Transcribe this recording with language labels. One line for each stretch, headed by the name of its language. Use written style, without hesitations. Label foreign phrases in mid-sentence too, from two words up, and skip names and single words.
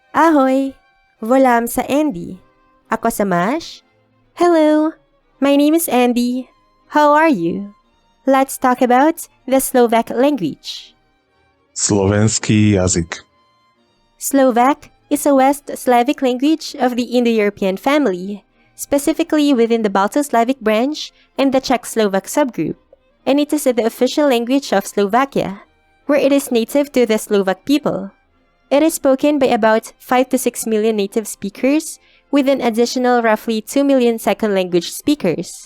Slovak: Ahoy! Volam sa Andy. Ako sa Mash.
English: Hello! My name is Andy. How are you? Let's talk about the Slovak language.
Slovak: Slovenský jazyk.
English: Slovak is a West Slavic language of the Indo-European family, specifically within the Balto-Slavic branch and the Czech-Slovak subgroup, and it is the official language of Slovakia, where it is native to the Slovak people. It is spoken by about 5 to 6 million native speakers, with an additional roughly 2 million second language speakers.